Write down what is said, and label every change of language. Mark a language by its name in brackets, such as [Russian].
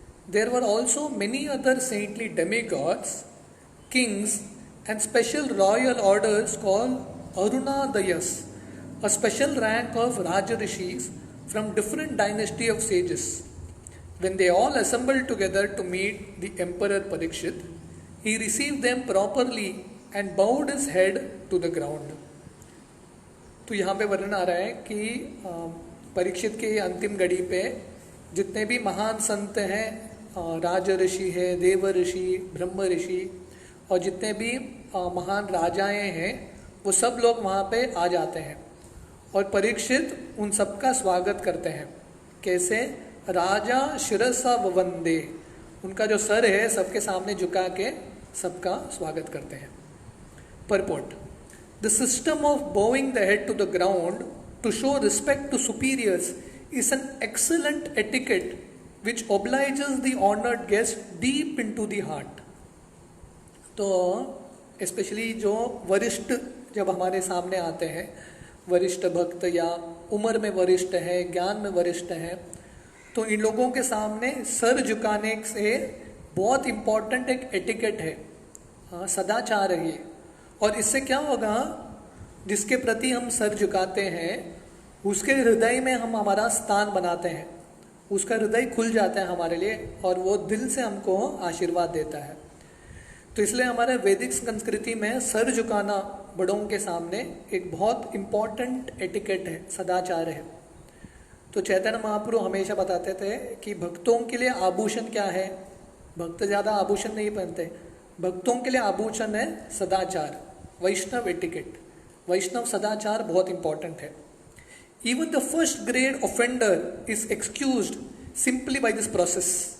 [English] There were also many other saintly demigods, kings, and special royal orders called Arunadayas, a special rank of Rajarishis from different dynasty of sages. When they all assembled together to meet the Emperor Parikshit, he received them properly and bowed his head to the ground. [Hindi] तो यहाँ पे वर्णन आ रहा है कि परीक्षित के अंतिम घड़ी पे जितने भी महान संत हैं, राज ऋषि है, देव ऋषि, ब्रह्म ऋषि और जितने भी महान राजाएं हैं, वो सब लोग वहाँ पे आ जाते हैं और परीक्षित उन सबका स्वागत करते हैं। कैसे? राजा शिरसा ववंदे, उनका जो सर है सबके सामने झुका के सबका स्वागत करते हैं। [English] Purport. The system of bowing the head to the ground to show respect to superiors is an excellent etiquette which obliges the honored guest deep into the heart. [Hindi] तो स्पेशली जो वरिष्ठ जब हमारे सामने आते हैं, वरिष्ठ भक्त या उम्र में वरिष्ठ है, ज्ञान में वरिष्ठ है, तो इन लोगों के सामने सर झुकाने से बहुत इम्पोर्टेंट एक एटिकेट है, सदाचार है ये। और इससे क्या होगा, जिसके प्रति हम सर झुकाते हैं उसके हृदय में हम हमारा स्थान बनाते हैं, उसका हृदय खुल जाता है हमारे लिए और वो दिल से हमको आशीर्वाद देता है। तो इसलिए हमारे वैदिक संस्कृति में सर झुकाना बड़ों के सामने एक बहुत इम्पोर्टेंट एटिकेट है, सदाचार है। तो चैतन्य महाप्रभु हमेशा बताते थे कि भक्तों के लिए आभूषण क्या है। भक्त ज़्यादा आभूषण नहीं पहनते, भक्तों के लिए आभूषण है सदाचार, वैष्णव एटिकेट। वैष्णव सदाचार बहुत इंपॉर्टेंट है। [English] Even the first grade offender is excused simply by this process.